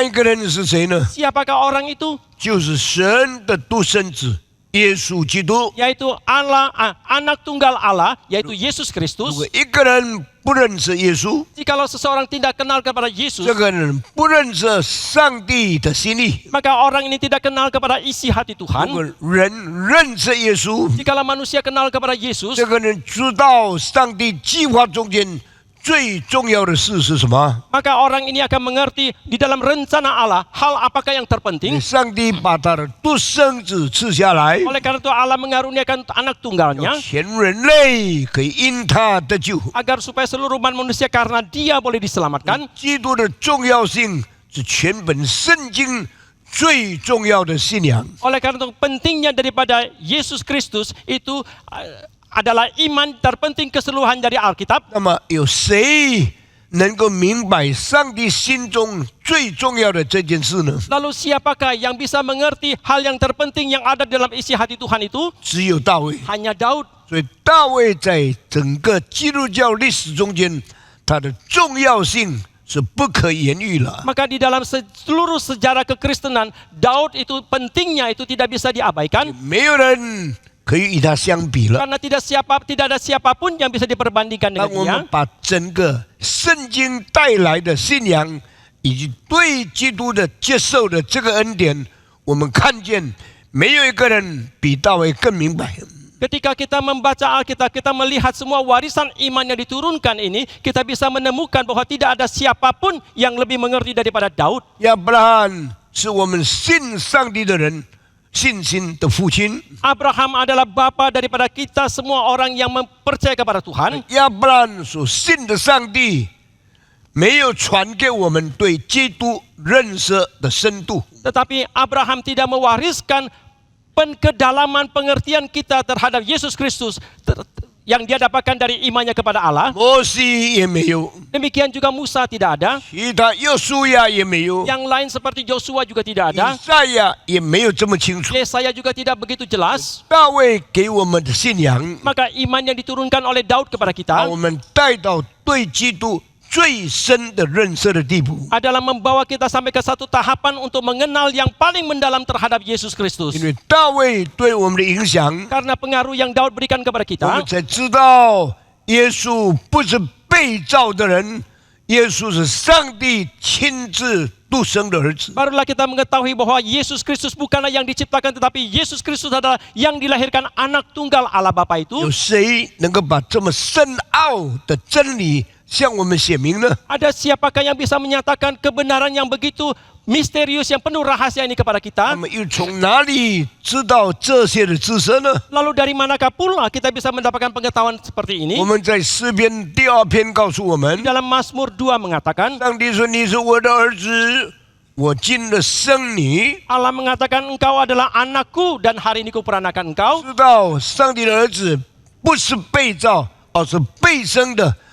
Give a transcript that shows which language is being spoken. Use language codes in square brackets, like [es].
[zh] 那一个人是谁呢？ [id] Siapakah orang itu? [zh] 就是神的独生子耶稣基督。 [id] Yaitu Allah, anak tunggal Allah, yaitu Yesus [zh] 如 [id] Kristus. [zh] 果一个人不认识耶稣， [id] Jikalau seseorang tidak kenal kepada Yesus, [zh] 这个人不认识上帝的心意。 [id] maka orang ini tidak kenal kepada isi hati [zh] 如 [id] Tuhan. [zh] 果人认识耶稣， [id] Jikalau manusia kenal kepada Yesus, [zh] 这个人知道上帝计划中间最重要的事是什么？ [id] maka orang ini akan mengerti di dalam rencana Allah hal apakah yang terpenting. [zh] 上帝把他的独生子赐下来， [id] Oleh karena itu Allah mengaruniakan anak tunggalnya [zh] 全人类可以因他得救。 [id] agar supaya seluruh umat manusia karena dia boleh diselamatkan. [zh] 基督的重要性是全本圣经最重要的信仰。 [id] Oleh karena itu pentingnya daripada Yesus Kristus itu adalah iman terpenting keseluruhan dari Alkitab. [zh] 那么有谁能够明白上帝心中最重要的这件事呢？ [id] Lalu siapakah yang bisa mengerti hal yang terpenting yang ada dalam isi hati Tuhan itu? [zh] 只有大卫。 [id] Hanya Daud. [zh] 所以大卫在整个基督教历史中间，他的重要性是不可言喻了。 [id] Maka di dalam seluruh sejarah kekristenan, Daud itu pentingnya itu tidak bisa diabaikan. [zh] 没有人可以与他相比了。 [id] Karena tidak ada siapapun yang bisa diperbandingkan [zh] 当 [id] dengan [zh] 我 [id] dia. [zh] 们把整个圣经带来的信仰以及对基督的接受的这个恩典，我们看见没有一个人比大卫更明白。 [id] Ketika kita membaca Alkitab, kita melihat semua warisan iman yang diturunkan ini, kita bisa menemukan bahwa tidak ada siapapun yang lebih mengerti daripada Daud. [zh] 亚伯拉罕是我们信上帝的人信心的父亲。 [id] Abraham adalah bapa daripada kita semua orang yang percaya kepada Tuhan. [zh] 亚伯拉罕所信的上帝，没有传给我们对基督认识的深度。 [id] Tetapi Abraham tidak mewariskan kedalaman pengertian kita terhadap Yesus Kristus yang dia dapatkan dari imannya kepada Allah. [zh] 摩西也没有， [id] Demikian juga Musa tidak ada. [zh] 其他约书亚也没有， [id] Yang lain seperti Joshua juga tidak ada. [zh] 赛亚也没有这么清楚。 [id] Yesaya juga tidak begitu jelas. [zh] 大卫给我们的信仰， [id] Maka iman yang diturunkan oleh Daud kepada [zh] 把 [id] kita [zh] 我们带到对基督最深的认识的地步。 [id] adalah membawa kita sampai ke satu tahapan untuk mengenal yang paling mendalam terhadap Yesus Kristus. [zh] 因为大卫对我们的影响， [id] Karena pengaruh yang Daud berikan kepada [zh] 我 [id] kita, [zh] 们才知道耶稣不是被造的人，耶稣是上帝亲自独生的儿子。 [id] barulah kita mengetahui bahwa Yesus Kristus bukanlah yang diciptakan, tetapi Yesus Kristus adalah yang dilahirkan anak tunggal Allah Bapa [zh] 有 [id] itu. [zh] 谁能够把这么深奥的真理向我们显明呢？ [id] Ada siapakah yang bisa menyatakan kebenaran yang begitu misterius yang penuh rahasia ini kepada [zh] 他 [id] kita? [zh] 们又从哪里知道这些的知识呢？ [id] Lalu dari manakah pula kita bisa mendapatkan pengetahuan seperti [zh] 我 [id] ini? [zh] 们在诗篇第2篇告诉我们， [id] Dalam Mazmur 2 mengatakan, [zh] 上帝说：“你是我的儿子，我今了生你。” [id] Allah mengatakan engkau adalah anakku dan hari ini kuperanakan engkau. [zh] 知道上帝的儿子不是被造，而是被生的。